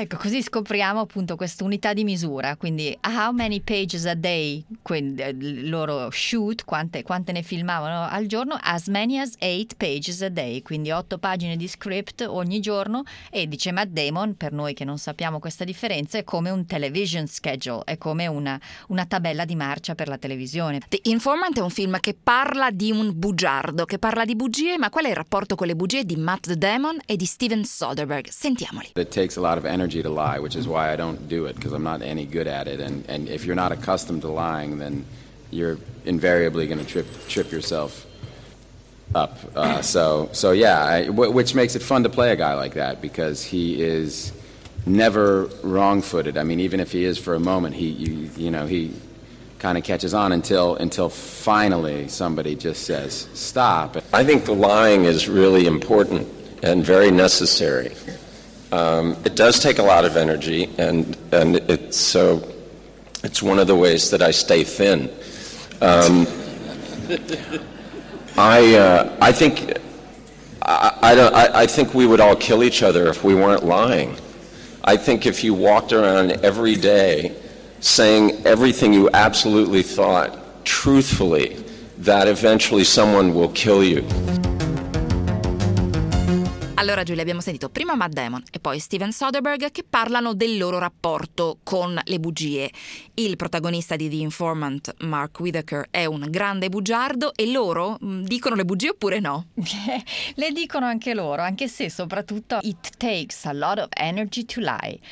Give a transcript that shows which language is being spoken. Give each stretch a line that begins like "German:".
Italian: Ecco, così scopriamo appunto questa unità di misura, quindi
English: how many pages a day,
Italian: loro
English: shoot,
Italian: quante ne filmavano al giorno,
English: as many as 8 pages a day,
Italian: quindi 8 pagine di script ogni giorno, e dice Matt Damon, per noi che non sappiamo questa differenza, è come un
English: television schedule,
Italian: è come una tabella di marcia per la televisione. The Informant è un film che parla di un bugiardo, che parla di bugie, ma qual è il rapporto con le bugie di Matt Damon e di Steven Soderbergh? Sentiamoli.
English: It takes a lot of energy to lie, which is why I don't do it, because I'm not any good at it, and if you're not accustomed to lying, then you're invariably going to trip yourself up. Which makes it fun to play a guy like that, because he is never wrong-footed. I mean, even if he is for a moment, he kind of catches on until finally somebody just says, stop. I think the lying is really important and very necessary. It does take a lot of energy, and it's one of the ways that I stay thin. I think we would all kill each other if we weren't lying. I think if you walked around every day saying everything you absolutely thought truthfully, that eventually someone will kill you.
Italian: Allora, Giulia, abbiamo sentito prima Matt Damon e poi Steven Soderbergh che parlano del loro rapporto con le bugie. Il protagonista di The Informant, Mark Whittaker, è un grande bugiardo e loro dicono le bugie oppure no? Le dicono anche loro, anche se soprattutto
English: it takes a lot of energy to lie.